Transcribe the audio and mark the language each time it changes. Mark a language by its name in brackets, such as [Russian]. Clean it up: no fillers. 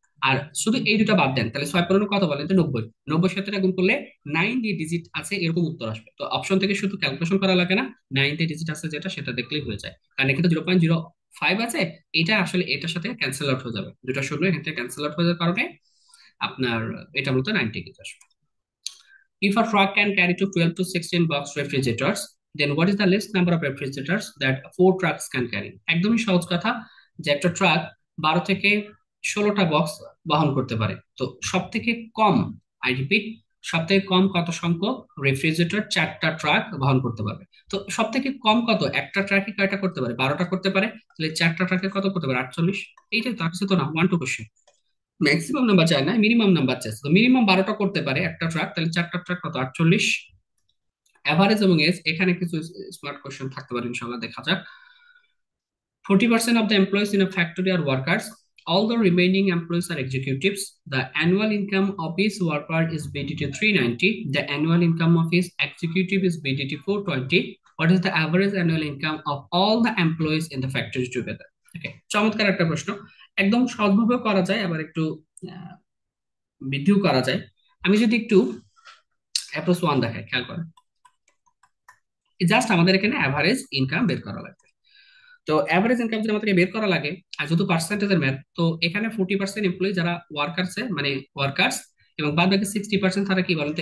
[Bangla] আর শুধু এই দুটো বাদ দেন, তাহলে 6 15 কত বলেন তো? 90। 90 সাথে গুণ করলে 90 ডিজিট আছে এরকম উত্তর আসবে। তো অপশন থেকে শুধু ক্যালকুলেশন করা লাগে না, 90 ডিজিট আছে যেটা সেটা দেখলেই হয়ে যায়। কারণ এখানে 0.05 আছে, এটা আসলে এটার সাথে ক্যান্সেল আউট হয়ে যাবে, দুটো শূন্য এখান থেকে ক্যান্সেল আউট হয়ে যাওয়ার কারণে আপনার এটা মূলত 90 ডিজিট আসবে। [English] If a truck can carry to 12 to 16 box refrigerators, then what is the least number of refrigerators that 4 trucks can carry? [Bangla] একদমই সহজ কথা, যে একটা ট্রাক 12 থেকে 16টা বক্স বহন করতে পারে। তো সব থেকে কম, [English] I repeat, [Bangla] সব থেকে কম কত সংখ্যক রেফ্রিজারেটর 4টা ট্রাক বহন করতে পারবে? তো সব থেকে কম কত, একটা ট্রাকে কয়টা করতে পারে? 12টা করতে পারে, তাহলে 4টা ট্রাকে কত করতে পারে? 48। এইটাই তো, আর কিছু তো না, 1 2 কোশ্চেন। ম্যাক্সিমাম নাম্বার চায় না, মিনিমাম নাম্বার চাইছে। তো মিনিমাম 12টা করতে পারে একটা ট্রাক, তাহলে 4টা ট্রাক কত? 48। অ্যাভারেজ এবং এজ, এখানে কিছু স্মার্ট কোশ্চেন থাকতে পারে ইনশাল্লাহ, দেখা যাক। [English] 40% of the employees in a factory are workers. All the remaining employees are executives. The annual income of each worker is BDT 390. The annual income of each executive is BDT 420. What is the average annual income of all the employees in the factory together? [Bangla] Okay, চমৎকার একটা প্রশ্ন। একদম সহজভাবে করা যায়, আবার একটু আহ, বৃদ্ধিও করা যায়। আমি যদি একটু অ্যাপ্রোচ ওয়ান দেখাই, খেয়াল করেন। জাস্ট আমাদের এখানে অ্যাভারেজ ইনকাম বের করা লাগবে। তো অ্যাভারেজ ইনকাম যদি আমাদেরকে বের করা লাগে, আর যেহেতু পার্সেন্টেজের ম্যাথ, তো এখানে 40% এমপ্লয়ি যারা ওয়ার্কার্স, মানে ওয়ার্কার্স, এবং বাদ বাকি 60% তারা কি বলেন তো?